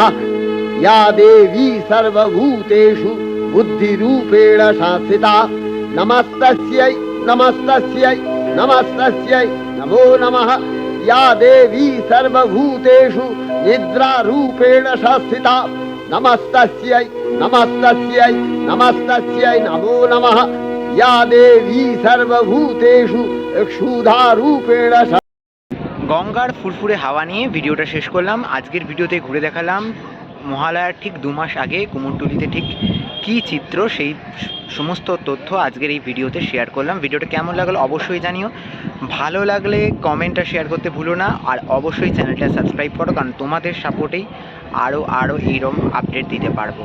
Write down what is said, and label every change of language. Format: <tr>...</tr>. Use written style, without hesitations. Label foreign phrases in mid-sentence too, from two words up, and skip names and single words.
<sa>या देवी सर्वभूतेषु बुद्धिरूपेण संस्थिता, नमस्तस्यै नमस्तस्यै नमस्तस्यै नमो नमः। या देवी सर्वभूतेषु निद्रारूपेण संस्थिता, नमस्तस्यै नमस्तस्यै नमस्तस्यै नमो नमः। या देवी सर्वभूतेषु क्षुधा रूपेण</sa> <bn>গঙ্গার ফুরফুরে হাওয়া নিয়ে ভিডিওটা শেষ করলাম। আজকের ভিডিওতে ঘুরে দেখালাম মহালয়ার ঠিক 2 মাস আগে কুমোরটুলিতে ঠিক কী চিত্র, সেই সমস্ত তথ্য আজকের এই ভিডিওতে শেয়ার করলাম। ভিডিওটা কেমন লাগলো অবশ্যই জানিও, ভালো লাগলে কমেন্টটা শেয়ার করতে ভুলো না, আর অবশ্যই চ্যানেলটা সাবস্ক্রাইব করো, কারণ তোমাদের সাপোর্টেই আরও এইরকম আপডেট দিতে পারবো।</bn>